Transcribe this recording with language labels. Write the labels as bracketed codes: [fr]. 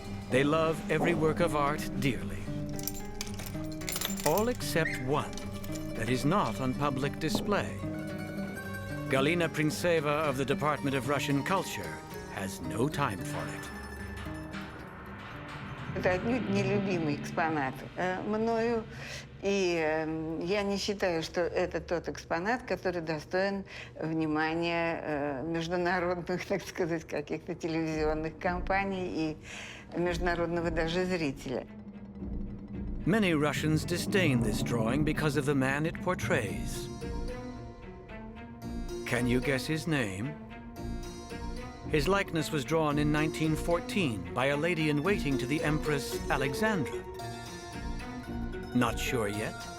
[en] They love every work of art dearly. All except one that is not on public display. Galina Prinseva of the Department of Russian Culture has no time for it. [ru] Это отнюдь нелюбимый экспонат мною, и я не считаю, что это тот экспонат, который достоин внимания международных, так сказать, каких-то телевизионных компаний и международного даже зрителя. [en] Many Russians disdain this drawing because of the man it portrays. Can you guess his name? His likeness was drawn in 1914 by a lady-in-waiting to the Empress Alexandra. Not sure yet?